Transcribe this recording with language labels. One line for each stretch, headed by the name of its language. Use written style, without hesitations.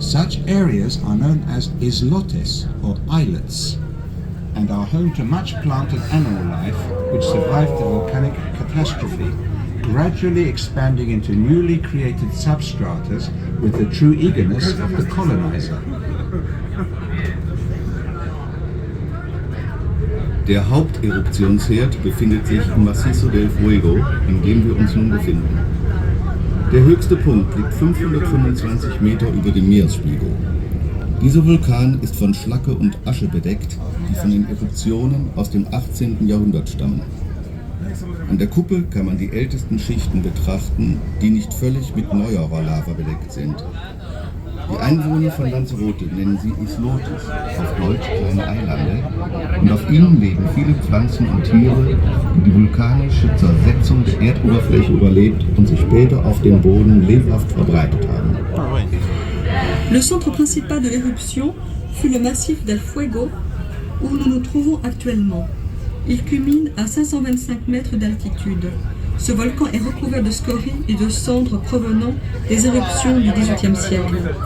English: Such areas are known as islotes, or islets, and are home to much plant and animal life which survived the volcanic catastrophe, gradually expanding into newly created substratas with the true eagerness of the colonizer.
German: Der Haupteruptionsherd befindet sich im Macizo del Fuego, in dem wir uns nun befinden. Der höchste Punkt liegt 525 Meter über dem Meeresspiegel. Dieser Vulkan ist von Schlacke und Asche bedeckt, die von den Eruptionen aus dem 18. Jahrhundert stammen. An der Kuppe kann man die ältesten Schichten betrachten, die nicht völlig mit neuerer Lava bedeckt sind. Die Einwohner von Lanzarote nennen sie Islotes, auf Deutsch kleine Eilande, und auf ihnen leben viele Pflanzen und Tiere, die die vulkanische Zersetzung der Erdoberfläche überlebt und sich später auf dem Boden lebhaft verbreitet haben.
French: Le centre principal de l'éruption fut le massif del Fuego, où nous nous trouvons actuellement. Il culmine à 525 mètres d'altitude. Ce volcan est recouvert de scories et de cendres provenant des éruptions du XVIIIe siècle.